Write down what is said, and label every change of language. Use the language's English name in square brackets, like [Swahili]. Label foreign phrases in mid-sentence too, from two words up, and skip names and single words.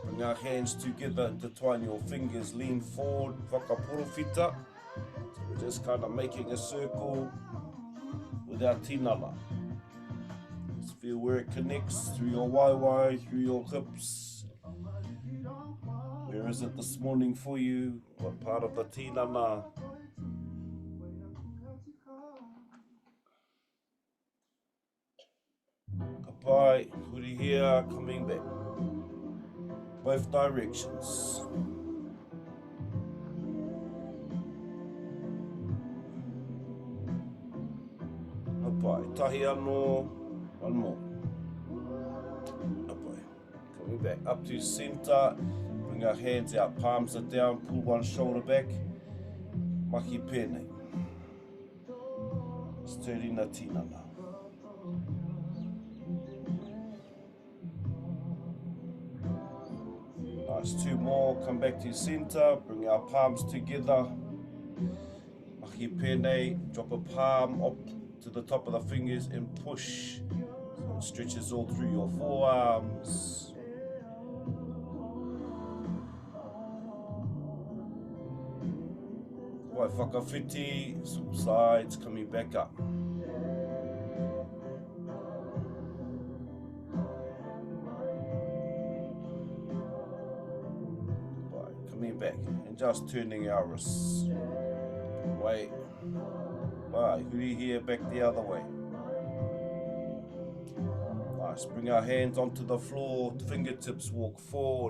[English] Bring our hands together, intertwine your fingers, lean forward, whakapurowhita. So we're just kind of making a circle with our tinana. Just feel where it connects through your waiwai, through your hips. Where is it this morning for you? What part of the tinana? Kapai, [Māori] huri here, [English] coming back. Both directions. [Māori] Kapai, tahi anō, [English] one more. Kapai, coming back up to center. Bring our hands out, palms are down, pull one shoulder back. [Māori] Mahi pēnei. Sturdy na tinana. [English] Nice, two more, come back to center, bring our palms together. [Māori] Mahi pēnei, [English] drop a palm up to the top of the fingers and push. So it stretches all through your forearms. [Māori] Wai whakawhiti, [English] subsides, coming back up. Right, coming back and just turning our wrists. Wait. Right, [Māori] huri here, [English] back the other way. Nice, bring our hands onto the floor, fingertips walk forward.